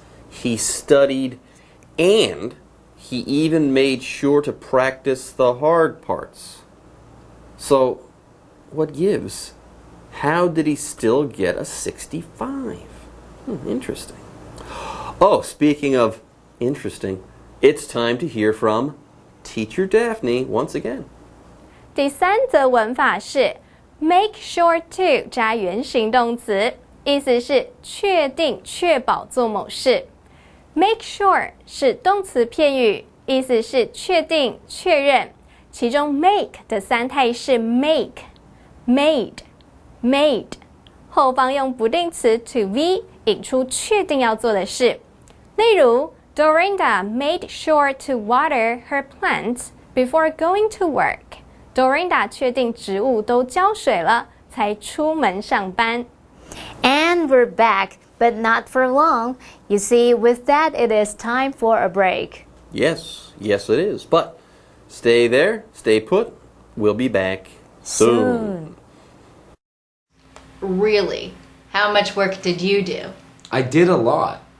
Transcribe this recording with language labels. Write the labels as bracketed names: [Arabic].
[English] He studied and he even made sure to practice the hard parts. So, what gives? How did he still get a 65? Interesting. Oh, speaking of interesting, it's time to hear from Teacher Daphne once again. [Chinese] 第三则文法是 make sure to 加原形动词，意思是确定、确保做某事。 make sure 是动词片语，意思是确定、确认。其中 make 的三态是 make、made、made， 后方用不定词 to be 引出确定要做的事。 [English] 例如 Dorinda made sure to water her plants before going to work. [Chinese] Dorinda 确定植物都浇水了，才出门上班。 [English] And we're back. but not for long. You see, with that, it is time for a break. Yes, yes it is. But stay there, stay put. We'll be back soon. Really? How much work did you do? I did a lot.